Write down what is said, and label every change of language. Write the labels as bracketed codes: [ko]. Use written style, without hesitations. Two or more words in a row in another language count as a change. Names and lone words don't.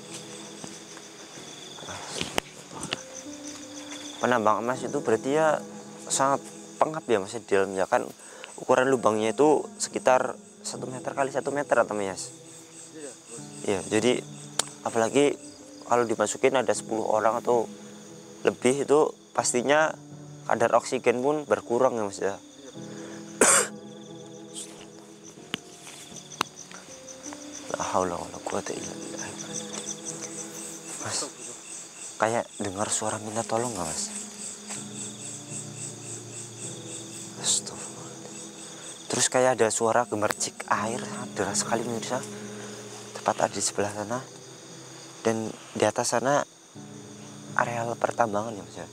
[id] Penambang emas itu berarti ya sangat pengap ya, Mas, di dalamnya kan. Ukuran lubangnya itu sekitar 1 meter kali 1 meter atau, Mas? Iya. Ya, jadi apalagi kalau dimasukin ada 10 orang atau lebih, itu pastinya kadar oksigen pun berkurang ya mas ya. [ar] لا حول ولا قوة إلا بالله. [id] Mas, kayak dengar suara minta tolong nggak mas? Astagfirullah. Terus kayak ada suara gemercik air deras sekali pemirsa, tepat ada di sebelah sana. Dan di atas sana areal pertambangan ya mas ya.